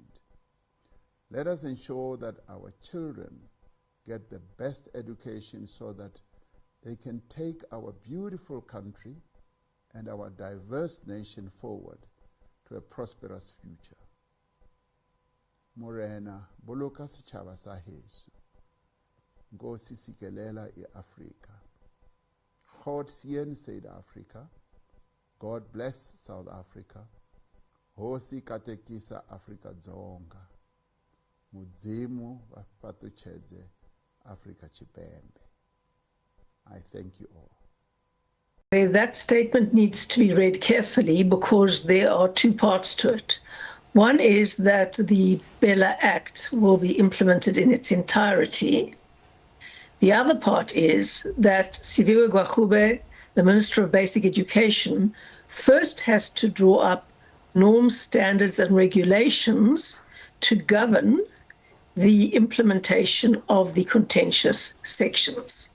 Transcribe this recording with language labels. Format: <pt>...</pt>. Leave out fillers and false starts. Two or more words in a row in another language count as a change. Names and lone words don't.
<en>Let us ensure that our children get the best education so that they can take our beautiful country and our diverse nation forward to a prosperous future.</en> <st>Morena, boloka setjhaba sa heso.</st> <xh>Nkosi sikelela i-Afrika.</xh> <af>God seën South Africa.</af> <en>God bless South Africa.</en> <ts>Hosi katekisa Afrika dzonga.</ts> <ve>Mudzimu vapatuchedze Afrika Chipembe.</ve> <en>I thank you all. That statement needs to be read carefully because there are two parts to it. One is that the BELA Act will be implemented in its entirety. The other part is that Siviwe Gwachube, the Minister of Basic Education, first has to draw up norms, standards, and regulations to govern the implementation of the contentious sections.</en>